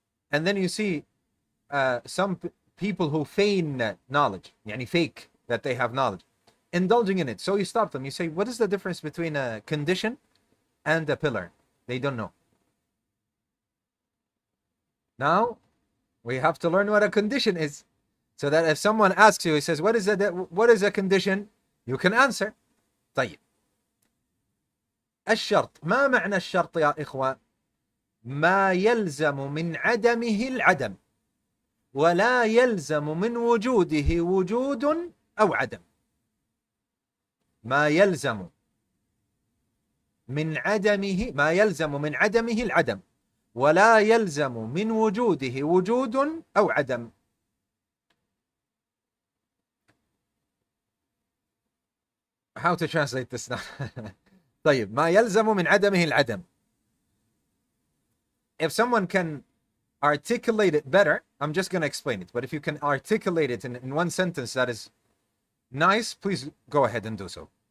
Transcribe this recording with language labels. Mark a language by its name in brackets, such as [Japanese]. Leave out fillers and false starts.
[English] And then you see some people who feign knowledge, yani fake that they have knowledge, indulging in it. So you stop them. You say, what is the difference between a condition and a pillar? They don't know. Now, we have to learn what a condition is, so that if someone asks you, he says, what is a condition? You can answer. [Arabic] طيب. الشرط. ما معنى الشرط يا إخوة؟ ما يلزم من عدمه العدم، ولا يلزم من وجوده وجود أو عدم. ما يلزم من عدمه العدم، ولا يلزم من وجوده وجود أو عدم. [English] How to translate this now? [Arabic] طيب. ما يلزم من عدمه العدم. [English] If someone can articulate it better, I'm just going to explain it. But if you can articulate it in one sentence that is nice, please go ahead and do so.